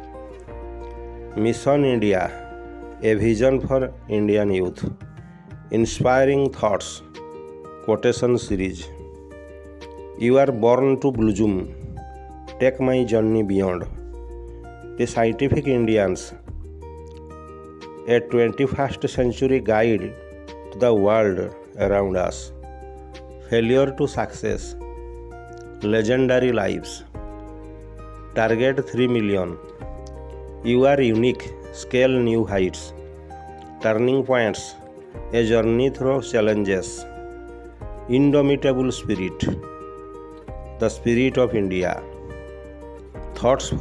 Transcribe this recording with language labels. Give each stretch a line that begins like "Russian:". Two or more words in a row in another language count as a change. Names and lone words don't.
English: Mission India, A Vision for Indian Youth, Inspiring Thoughts, Quotation Series, You Are Born to Blossom, Take My Journey Beyond, The Scientific Indians, ଏ 21st century guide to the world around us, failure to success, legendary lives, target 3 million, you are unique, scale new heights, turning points, a journey through challenges, indomitable spirit, the spirit of India, thoughts for